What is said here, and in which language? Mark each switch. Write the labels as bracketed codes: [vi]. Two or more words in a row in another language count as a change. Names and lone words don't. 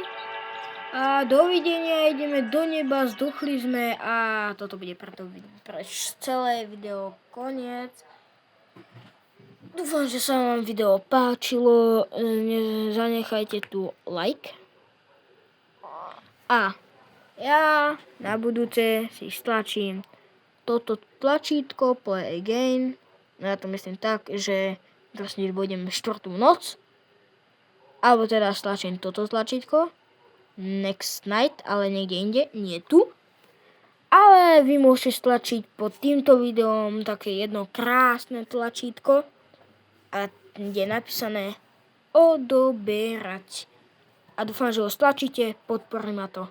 [sk] A dovidenia, ideme do neba, zduchli sme a toto bude pre celé video koniec. Dúfam, že sa vám video páčilo, zanechajte tu like. A ja na budúce si stlačím toto tlačítko [en] play again. [sk] Ja to myslím tak, že vlastne budem 4. noc. Alebo teda stlačím toto tlačítko. [en] Next night, [sk] ale niekde inde, nie tu. Ale vy môžete stlačiť pod týmto videom také jedno krásne tlačítko, a kde je napísané odoberať. A dúfam, že ho stlačíte, podporí ma to.